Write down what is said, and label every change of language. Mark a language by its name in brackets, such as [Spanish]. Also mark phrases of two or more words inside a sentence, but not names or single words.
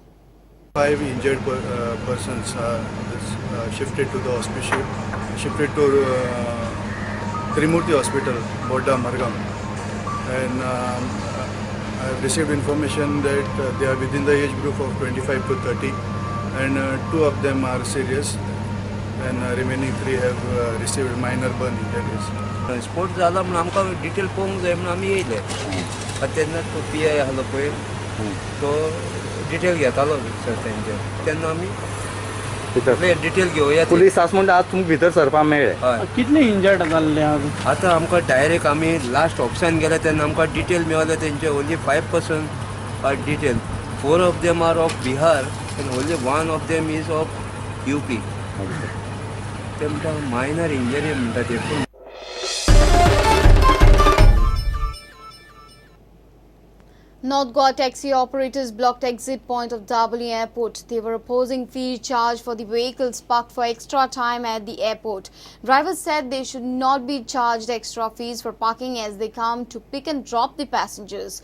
[English] 5 injured persons shifted to the hospital, shifted to Trimurti Hospital, Bodda, Margam. And I have received information that they are within the age group of 25 to 30, and 2 of them are serious, and remaining 3 have received minor burn injuries. [Konkani] स्पोर्ट जाला म्हणून आमकां डिटेल पळोवंक जाय म्हणून आमी येयले. तेन्ना तो PI आसलो पळय तो डिटेल घेतालो सर तेंचे. तेन्ना आमी डिटेल घेवया. पुलीस आसा म्हणटा आतां तुमकां भितर सरपाक मेळ्ळें. कितले इंजर्ड जाल्ले आतां आमकां डायरेक्ट आमी [English] last option [Konkani] गेले तेन्ना आमकां डिटेल मेळ्ळे तेंचे [English] only 5% are detail. 4 of them are of Bihar and only 1 of them is of UP. [Konkani] ते म्हणटा [English] minor injury [Konkani] म्हणटा ते. [English] North Goa taxi operators blocked exit point of Daboli Airport. They were opposing fee charge for the vehicles parked for extra time at the airport. Drivers said they should not be charged extra fees for parking as they come to pick and drop the passengers.